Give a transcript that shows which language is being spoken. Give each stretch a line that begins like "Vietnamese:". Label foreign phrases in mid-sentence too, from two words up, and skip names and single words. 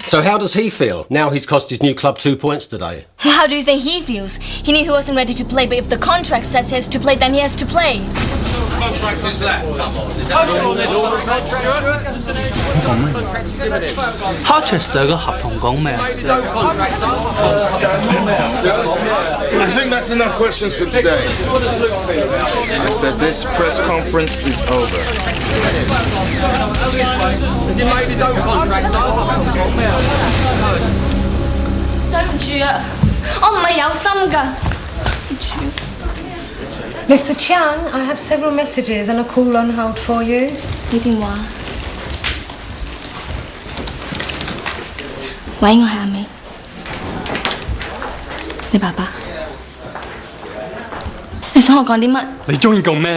English: So how does he feel? Now he's cost his new club 2 points today. How do you think he feels? He knew he wasn't ready to play, but if the contract says he has to play, then he has to play. Contract is left. Come on. Is that
Cantonese: Harchester 嘅合同講咩？
English: I think that's enough questions for today. I said this press conference is over. Has he made his own contract?
Cantonese: 對唔住啊，我唔係有心㗎。
English: Mr. Chiang, I have several messages and a call on hold for you.
Cantonese: 你電話？喂，我係阿美。你爸爸？你想我講啲乜？你中意講咩？